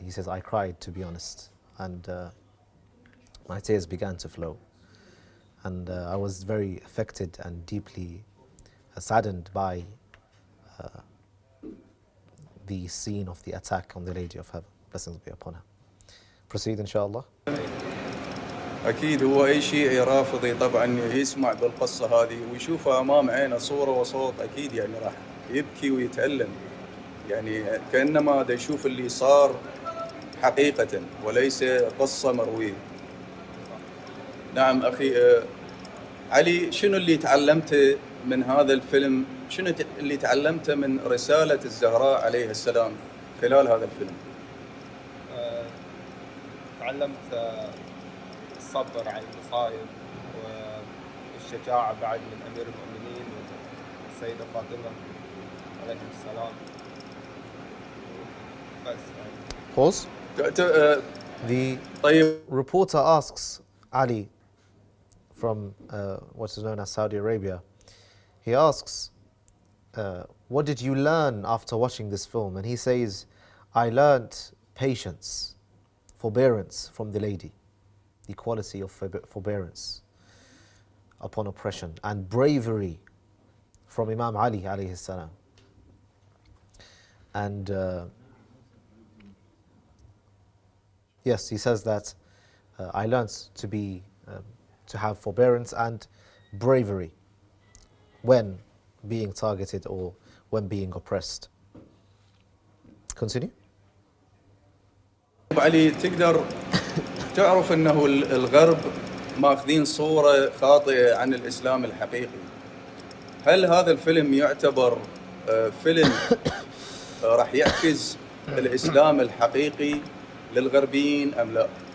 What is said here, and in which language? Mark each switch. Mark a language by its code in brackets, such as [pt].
[en] He says, I cried, to be honest, and my tears began to flow. And I was very affected and deeply saddened by the scene of the attack on the Lady of Heaven. Blessings be upon her. Proceed, inshallah. [ar] أكيد هو أي شيء رافضي طبعا يسمع بالقصة هذه ويشوفها أمام عينه صورة وصوت، أكيد يعني راح يبكي ويتألم، يعني كأنما دا يشوف اللي صار حقيقة وليس قصة مروية. نعم أخي علي، شنو اللي تعلمته من هذا الفيلم؟ شنو اللي تعلمته من رسالة الزهراء عليه السلام خلال هذا الفيلم؟ تعلمت الصبر على المصايب والشجاعة بعد من أمير المؤمنين والسيدة فاطمة عليه السلام. بس [en] Pause. The reporter asks Ali from what is known as Saudi Arabia. He asks, what did you learn after watching this film? And he says, I learnt patience, forbearance from the lady, the quality of forbearance upon oppression, and bravery from Imam Ali alayhi salam. And yes, he says that I learned to have forbearance and bravery when being targeted or when being oppressed. Continue. [ar] علي تقدر تعرف انه الغرب ماخذين صورة خاطئة عن الاسلام الحقيقي. هل هذا الفيلم يعتبر فيلم راح يعكس الاسلام الحقيقي للغربيين ام لا؟